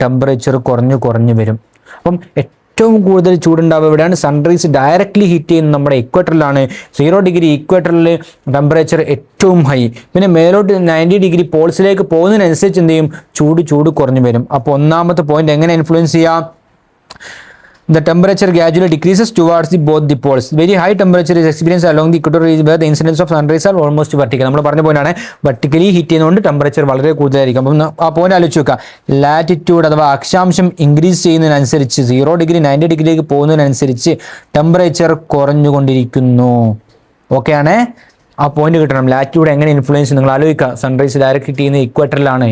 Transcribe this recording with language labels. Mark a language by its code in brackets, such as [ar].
[ml] Temperature കുറഞ്ഞു വരും. അപ്പം ഏറ്റവും കൂടുതൽ ചൂടുണ്ടാവുക എവിടെയാണ്? സൺറൈസ് ഡയറക്ട്ലി ഹിറ്റ് ചെയ്യുന്ന നമ്മുടെ ഇക്വേറ്ററിലാണ്. 0 ഡിഗ്രി ഇക്വേറ്ററിൽ ടെമ്പറേച്ചർ ഏറ്റവും ഹൈ. പിന്നെ മേലോട്ട് 90 ഡിഗ്രി പോൾസിലേക്ക് പോകുന്നതിനനുസരിച്ച് എന്ത് ചെയ്യും? ചൂട് കുറഞ്ഞു വരും. അപ്പോൾ ഒന്നാമത്തെ പോയിന്റ് എങ്ങനെ ഇൻഫ്ലുവൻസ് ചെയ്യാം? [en] The temperature gradually decreases towards both the poles. Very high temperature is experienced along the equator region where the incidence of sunrise are almost vertical. [ml] നമ്മൾ പറഞ്ഞ പോയിന്റാണ്, വെർട്ടിക്കലി ഹീറ്റ് ചെയ്യുന്നതുകൊണ്ട് ടെമ്പറേച്ചർ വളരെ കൂടുതലായിരിക്കും. അപ്പം ആ പോയിന്റ് ആലോചിച്ച് നോക്കുക. ലാറ്റിറ്റ്യൂഡ് അഥവാ അക്ഷാംശം ഇൻക്രീസ് ചെയ്യുന്നതിനനുസരിച്ച് 0 ഡിഗ്രി 90 ഡിഗ്രിയിലേക്ക് പോകുന്നതിനനുസരിച്ച് ടെമ്പറേച്ചർ കുറഞ്ഞുകൊണ്ടിരിക്കുന്നു. ഓക്കെ ആണ്. ആ പോയിന്റ് കിട്ടണം. ലാറ്റിറ്റ്യൂഡ് എങ്ങനെ ഇൻഫ്ലുവൻസ് നിങ്ങൾ ആലോചിക്കുക. സൺറൈസ് ഡയറക്റ്റ് ചെയ്യുന്ന ഇക്വേറ്ററിലാണ്.